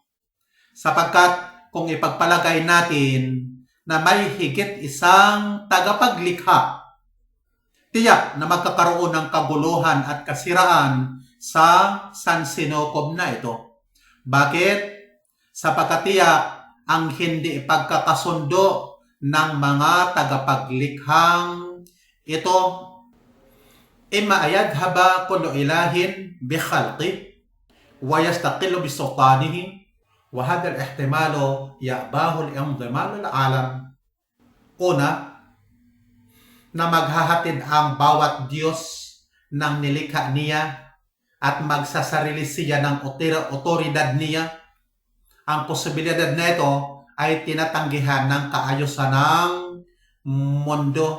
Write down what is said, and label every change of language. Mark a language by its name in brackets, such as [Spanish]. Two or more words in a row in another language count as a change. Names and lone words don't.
[Filipino] Sapagkat kung ipagpalagay natin na may higit isang tagapaglikha, tiyak na magkakaroon ng kaguluhan at kasiraan sa sansinukob na ito. Bakit? Sapagkat tiyak ang hindi pagkakasundo ng mga tagapaglikhang ito. [Arabic] إما أن يذهب كل إله بخلقه ويستقل بسلطانه وهذا الاحتمال يأباه انتظام العالم. [Filipino] Una, na maghahatid ang bawat Diyos ng nilikha niya at magsasarili siya ng otoridad niya. Ang posibilidad na ito ay tinatanggihan ng kaayusan ng mundo.